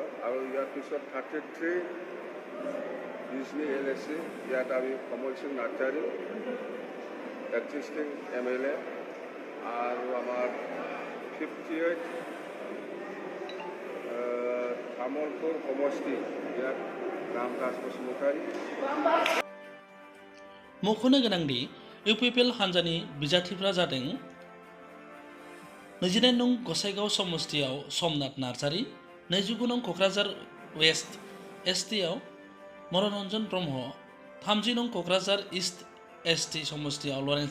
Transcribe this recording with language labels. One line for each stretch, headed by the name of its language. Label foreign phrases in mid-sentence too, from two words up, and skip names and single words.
Assamese: আৰু ইয়াৰ পিছত 33 বিজনী LAC ইয়াত আমি কমল সিং নাৰ্জাৰী
English: existing MLA.
Assamese: আৰু আমাৰ 58 তামোলপুৰ সমষ্টি ইয়াত रामदास बसुमतारी।
Bodo: मख'नो गोनांदि इउपिपिएल हानजानि बिजाथिफ्रा जादों 29 नं गसाइगाव समष्टियाव समनाथ नार्जारी, 29 नं क'क्राझार वेस्ट STआव मनोरन्जन ब्रह्म, 30 नं क'क्राझार इस्ट ST समष्टियाव लरेन्स